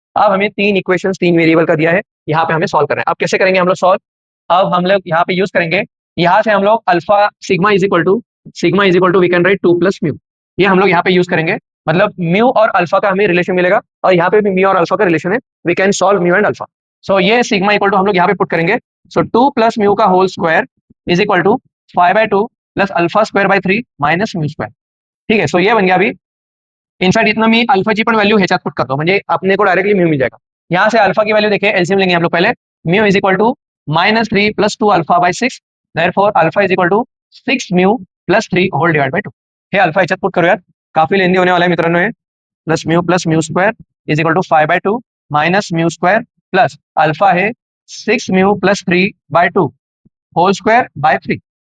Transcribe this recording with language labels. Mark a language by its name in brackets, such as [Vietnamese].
[Hindi] अब हमें 3 equation 3 variable का दिया है, यहाँ पे हमें सॉल्व करना है। अब कैसे करेंगे हम लोग सॉल्व, अब हम लोग यहाँ पे यूज करेंगे, यहाँ से हम लोग alpha sigma is equal to we can write 2 plus mu, ये हम लोग यहाँ पे यूज करेंगे, मतलब म्यू और अल्फा का हमें रिलेशन मिलेगा, और यहाँ पे भी म्यू और अल्फा का रिलेशन है, we can solve mu and alpha. सो ये सिग्मा इक्वल टू हम लोग यहाँ पे पुट करेंगे, सो 2 प्लस म्यू का whole square is equal to 5/2 plus alpha square by 3 minus mu square. ठीक है, सो ये बन गया अभी इनसाइड इतना [Marathi] मी अल्फाची पण व्हॅल्यू ह्याच्यात पुट करतो म्हणजे [Hindi] अपने को डायरेक्टली म्यू मिल जाएगा। यहाँ से अल्फा की वैल्यू देखिए, एलसीएम लेंगे हम लोग पहले, mu is equal to -3 plus 2 alpha by 6, therefore alpha is equal to 6 mu plus 3 whole divide by 2। [Marathi] हे अल्फा ह्याच्यात पुट करूयात, [Hindi] काफी लेंदी होने वाला है [Marathi] मित्रांनो हे। [Hindi] Plus mu square is equal to 5/2 minus mu square plus alpha है 6 mu plus 3 bye 2 whole square by 3।